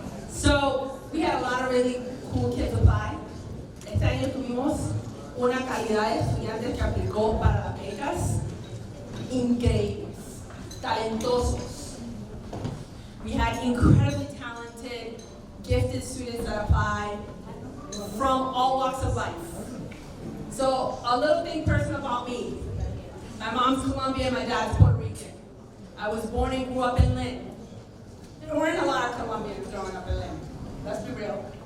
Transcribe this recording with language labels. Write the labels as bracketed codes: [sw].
[en] So, we had a lot of really cool kids apply. [es] Este año tuvimos una calidad de estudiantes que aplicó para las becas increíbles, talentosos. [en] We had incredibly talented, gifted students that applied from all walks of life. So a little thing personal about me. My mom's Colombian, my dad's Puerto Rican. I was born and grew up in Lynn. There weren't a lot of Colombians growing up in Lynn. Let's be real.